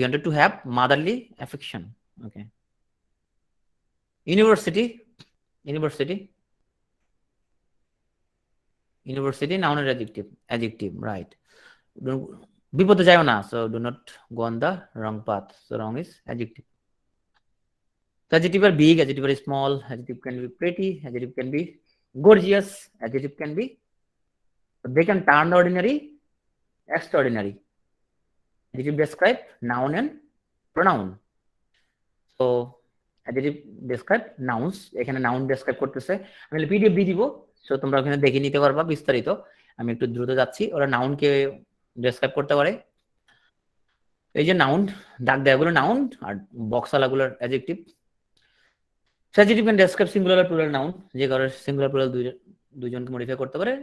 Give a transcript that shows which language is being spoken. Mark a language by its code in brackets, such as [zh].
[en] Wanted to have motherly affection. Okay. University, university, university নাউনের adjective, adjective right. [bn] বিপদে যাও না, [en] So do not go on the wrong path, so wrong is adjective. Adjective are big, adjective are small, adjective can be pretty, adjective can be gorgeous, adjective can be, they can turn the ordinary extraordinary. Adjective describe noun and pronoun. So adjective describe nouns, [bn] এখানে noun describe করতেছে। আমি PDF দিয়ে দিব, so তোমরা ওখানে দেখে নিতে পারবা বিস্তারিত। আমি একটু দ্রুত যাচ্ছি। ওরা নাউনকে ডেসক্রাইব করতে পারে। এই যে নাউন, দাগ দেওয়াগুলো noun, আর বক্সালাগুলোর adjective. [en] Adjective can describe singular or plural noun, [bn] যে কারণে সিঙ্গুলার প্লুরাল দুইজনকে মডিফাই করতে পারে।